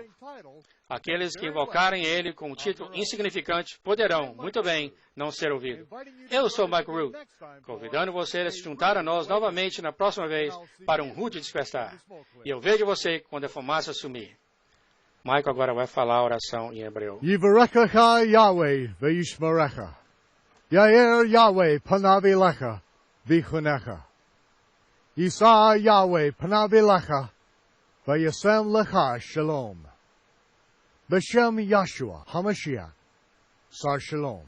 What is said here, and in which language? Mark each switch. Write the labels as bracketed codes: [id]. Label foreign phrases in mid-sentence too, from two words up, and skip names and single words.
[pt] Aqueles que invocarem Ele com um título insignificante poderão, muito bem, não ser ouvidos. Eu sou Mike Root, convidando você a se juntar a nós novamente na próxima vez para um rude despertar. E eu vejo você quando a fumaça sumir. Michael agora vai falar a oração em hebreu. [he] יברכך יהוה וישמרך. יאר יהוה פניו אליך ויחנך. ישא יהוה פניו אליך וישם לך שלום. בשם ישוע המשיח שר שלום.